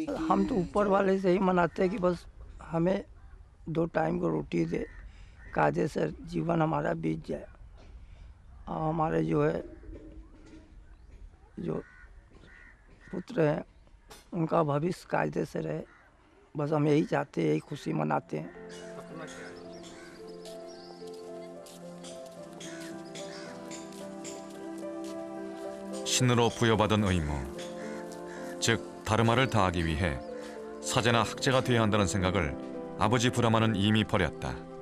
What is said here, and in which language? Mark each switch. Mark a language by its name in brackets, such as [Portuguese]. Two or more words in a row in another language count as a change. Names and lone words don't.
[Hindi] हम तो ऊपर वाले से ही मनाते हैं कि बस हमें 2 टाइम को रोटी दे, कायदे से जीवन हमारा बीत जाए और हमारे जो है जो पुत्र हैं उनका भविष्य कायदे से रहे। बस हम यही चाहते हैं, यही खुशी मनाते हैं। [Korean] 신으로 부여받은 의무, 즉 다르마를 다하기 위해 사제나 학제가 되어야 한다는 생각을 아버지 브라마는 이미 버렸다.